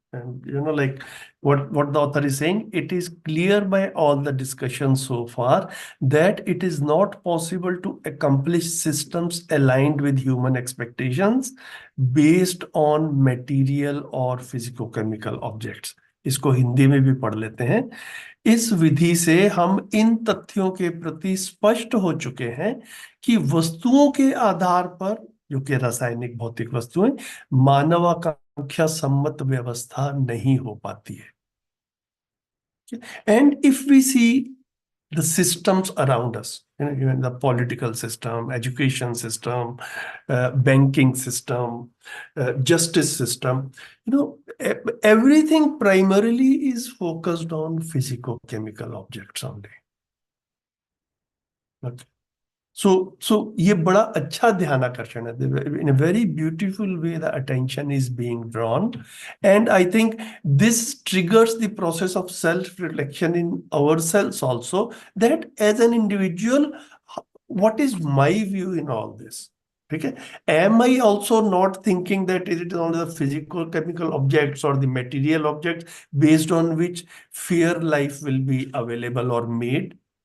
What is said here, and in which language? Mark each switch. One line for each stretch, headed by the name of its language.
English: And, like what the author is saying, it is clear by all the discussion so far that it is not possible to accomplish systems aligned with human expectations based on material or physicochemical objects.
Hindi: इसको हिंदी में भी पढ़ लेते हैं। इस विधि से हम इन तथ्यों के प्रति स्पष्ट हो चुके हैं कि वस्तुओं के आधार पर, जो कि रासायनिक भौतिक वस्तुएं, मानवाकांक्षा सम्मत व्यवस्था नहीं हो पाती है।
English: And if we see the systems around us, even the political system, education system, banking system, justice system, everything primarily is focused on physico-chemical objects only. Okay.
Hindi: So ये बड़ा अच्छा ध्यान आकर्षण है.
English: In a very beautiful way, the attention is being drawn, and I think this triggers the process of self-reflection in ourselves also. That as an individual, what is my view in all this? Okay, am I also not thinking that it is only the physical chemical objects or the material objects based on which fair life will be available or made?